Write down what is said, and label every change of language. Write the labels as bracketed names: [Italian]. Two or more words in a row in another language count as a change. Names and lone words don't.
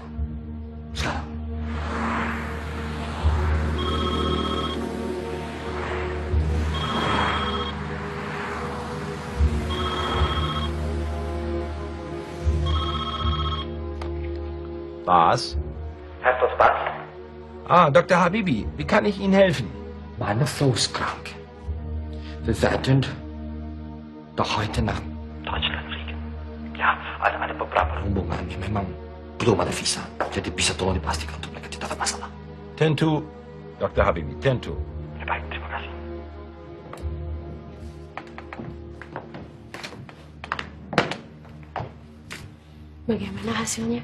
[Indonesian] Sekarang. [German] Was? Herr Dr. Dr. Habibi, wie kann ich Ihnen helfen? Meine Frau ist krank. Wir werden doch heute nach Deutschland fliegen. [Indonesian] Ya, ada beberapa rombongan yang memang belum ada visa. Jadi bisa tolong dipastikan untuk mereka tidak ada masalah. Tentu, Dr. Habibi, tentu. Ya, baik, terima kasih. Bagaimana hasilnya?